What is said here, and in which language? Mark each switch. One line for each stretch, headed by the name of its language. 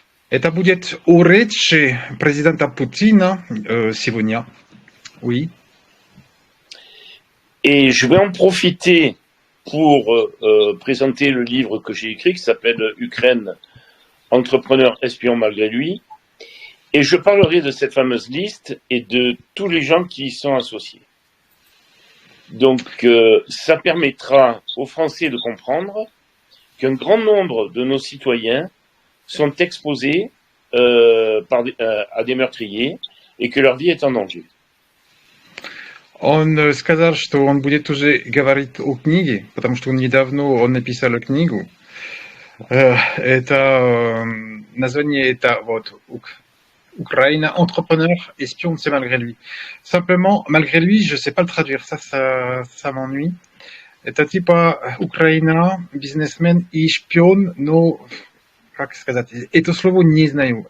Russian: Это будет о речи президента Путина сегодня.
French: Oui. Et je vais en profiter pour présenter le livre que j'ai écrit, qui s'appelle Ukraine, entrepreneur espion malgré lui. Et je parlerai de cette fameuse liste et de tous les gens qui y sont associés. Donc, ça permettra aux Français de comprendre qu'un grand nombre de nos citoyens sont exposés à des meurtriers et que leur vie est en danger.
Russian: Он сказал, что он будет уже говорить о книге, потому что недавно он написал книгу. Это название, это вот
French: Ukraine, entrepreneur, espion, c'est malgré lui. Simplement, malgré lui, je sais pas le traduire, ça m'ennuie.
Russian: Это типа Украина, бизнесмен и шпион, но как сказать, это слово не знаю.